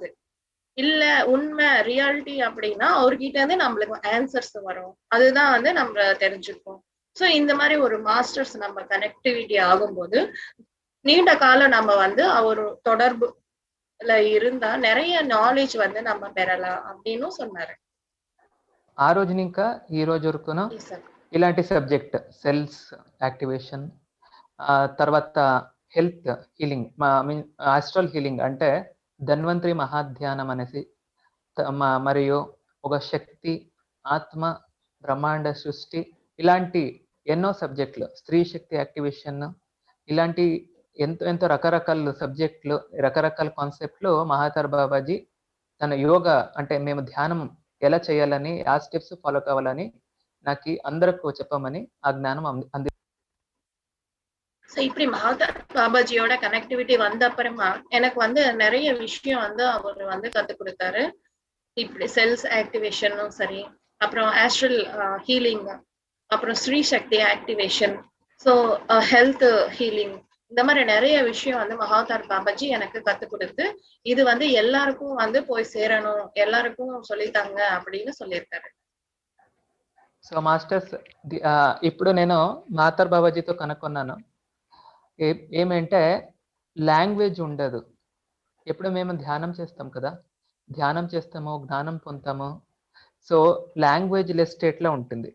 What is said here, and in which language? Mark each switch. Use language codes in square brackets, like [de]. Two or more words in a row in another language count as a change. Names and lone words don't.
[ta] இல்ல உண்மை ரியாலிட்டி அப்படின்னா அவர்கிட்ட இருந்து நம்மளுக்கு ஆன்சர்ஸ் வரும். அதுதான் வந்து நம்ம தெரிஞ்சுப்போம். சோ இந்த மாதிரி ஒரு மாஸ்டர்ஸ் நம்ம கனெக்டிவிட்டி ஆகும்போது நீண்ட காலம் நம்ம வந்து அவர் தொடர்புல இருந்தா நிறைய நாலேஜ் வந்து நம்ம பெறலாம் அப்படின்னு சொன்னாரு. [te] ఆ రోజు ఇంకా ఈ రోజు వరకును ఇలాంటి [en] subject cells activation, [te] తర్వాత [en] health healing, astral [te] హీలింగ్ అంటే ధన్వంతరి మహాధ్యానం అనేసి, మరియు ఒక శక్తి, ఆత్మ, బ్రహ్మాండ సృష్టి, ఇలాంటి ఎన్నో సబ్జెక్టులు, స్త్రీ శక్తి యాక్టివేషన్, ఇలాంటి ఎంతో రకరకాల సబ్జెక్టులు, రకరకాల కాన్సెప్ట్లు మహాతర్ బాబాజీ తన యోగా అంటే మేము ధ్యానం ఎలా చేయాలని, ఆ [en] steps follow [te] కావాలని నాకు అందరికి చెప్పమని ఆ జ్ఞానం అంది. [ta] சோ இப்படி மகாதர் பாபாஜியோட கனெக்டிவிட்டி வந்த அப்புறமா எனக்கு வந்து நிறைய விஷயம் வந்து அவர் வந்து கத்து கொடுத்தாரு. இப்படி [en] cells activation [ta] சரி, அப்புறம் [en] astral healing, [ta] அப்புறம் ஸ்ரீ சக்தி ஆக்டிவேஷன், ஸோ [en] health healing, [ta] இந்த மாதிரி நிறைய விஷயம் வந்து மகாதார் பாபாஜி எனக்கு கத்து கொடுத்து இது வந்து எல்லாருக்கும் வந்து போய் சேரணும், எல்லாருக்கும் சொல்லித்தாங்க அப்படின்னு சொல்லியிருக்காரு. [en] so masters [te] ఇప్పుడు నేను మహాతర్ బాబాజీతో కనుక్కున్నాను. ఏమంటే లాంగ్వేజ్ ఉండదు. ఎప్పుడు మేము ధ్యానం చేస్తాం కదా, ధ్యానం చేస్తాము, జ్ఞానం పొందుతాము. సో [en] language less state [te] ఉంటుంది.